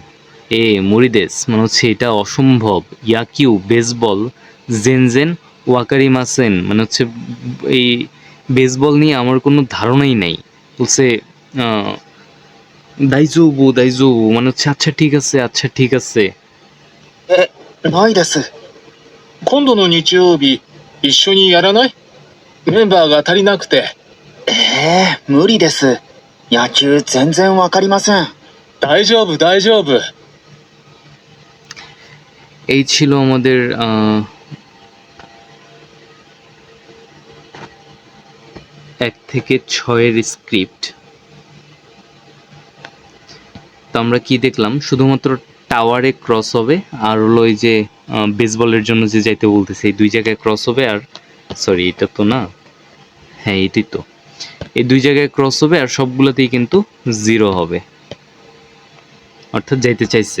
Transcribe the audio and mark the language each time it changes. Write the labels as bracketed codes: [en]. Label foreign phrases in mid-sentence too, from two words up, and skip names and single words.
[ja] 無理です [bn] মানে হচ্ছে এটা অসম্ভব। [ja] 野球 ベースボール 全然 わかりません [bn] মানে হচ্ছে এই বেসবল নিয়ে আমার কোনো ধারণাই নাই। বলছে দাইজুবু মানে হচ্ছে আচ্ছা ঠিক আছে, আচ্ছা ঠিক আছে। [ja] ないです。今度の日曜日、一緒にやらない？メンバーが足りなくて。無理です。野球全然わかりません。大丈夫、大丈夫。 [bn] এই ছিল আমাদের 1 থেকে 6-এর স্ক্রিপ্ট। তো আমরা কি দেখলাম, শুধুমাত্র টাওয়ারে ক্রস হবে আর হলো ওই যে বেসবলের জন্য যে যাইতে বলতেছে এই 2 জায়গায় ক্রস হবে, আর সরি এটা তো না, হ্যাঁ এটাই তো, এই 2 জায়গায় ক্রস হবে আর সবগুলোতেই কিন্তু 0 হবে, অর্থাৎ যাইতে চাইছে।